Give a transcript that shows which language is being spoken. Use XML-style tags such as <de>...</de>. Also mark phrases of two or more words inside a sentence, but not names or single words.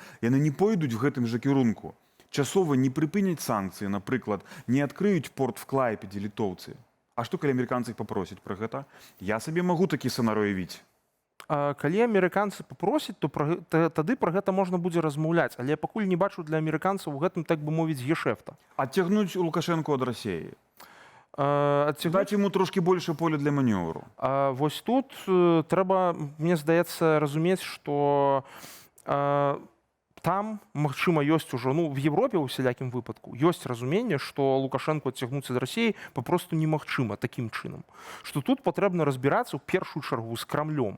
<be>Яны не пойдуць в гэтым жа кірунку. Часова не прыпыняць санкцыі, напрыклад, не адкрыюць порт в Клайпедзе літоўцы. А што, калі амерыканцы іх папросяць пра гэта? Я сабе магу такі сцэнарый уявіць. Калі амерыканцы папросяць, то тады пра гэта можна будзе размаўляць, але я пакуль не бачу для амерыканцаў у гэтым, так бы мовіць, гешэфта.</be> <ru>Оттягнуть Лукашенко от России. Дать ему трошки больше поля для маневру.</ru> <be>Вось тут трэба, мне здаецца, разумець, што там, магчыма, ёсць ужо, ну, в Европе ў усялякім выпадку, ёсць разуменне, што Лукашенко адцягнуцца ад Расіі папросту немагчыма такім чынам. Што тут патрэбна разбірацца ў першую чаргу з Крамлём.</be>